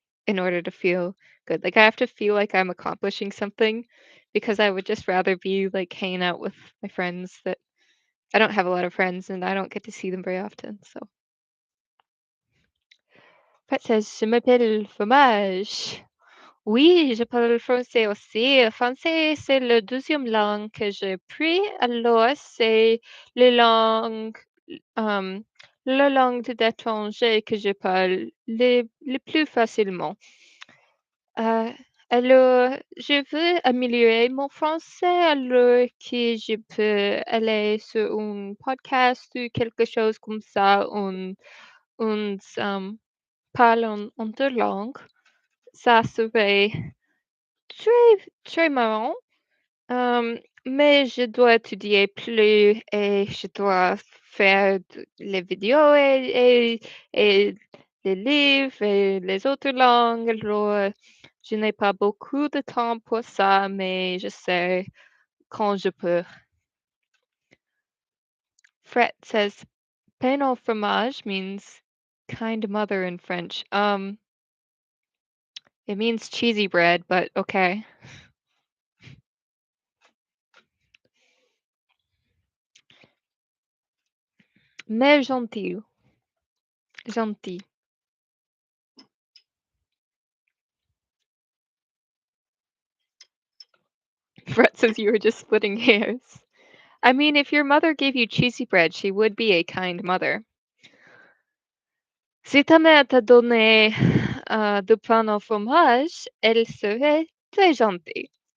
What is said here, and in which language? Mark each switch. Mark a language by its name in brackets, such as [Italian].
[English] in order to feel good. Like, I have to feel like I'm accomplishing something because I would just rather be, like, hanging out with my friends that I don't have a lot of friends, and I don't get to see them very often, so Brett says, [French] "Je m'appelle Fromage." Oui, je parle français aussi. Le français, c'est la deuxième langue que j'ai appris. Alors, c'est les langues, hem, la langue d'étranger que je parle le plus facilement. Heu, alors, je veux améliorer mon français, alors que je peux aller sur un podcast ou quelque chose comme ça, on parle en 2 langues. Ça serait très, très marrant, mais je dois étudier plus et je dois faire les vidéos et les livres et les autres langues. Alors, je n'ai pas beaucoup de temps pour ça, mais je sais quand je peux. [English] Fred says, pain au fromage means kind mother in French. It means cheesy bread, but okay. [French] Mais gentil. Gentil. [English] Brett says you were just splitting hairs. I mean, if your mother gave you cheesy bread, she would be a kind mother. [French] Si ta mère t'a donné du pain au fromage, elle serait très gentille.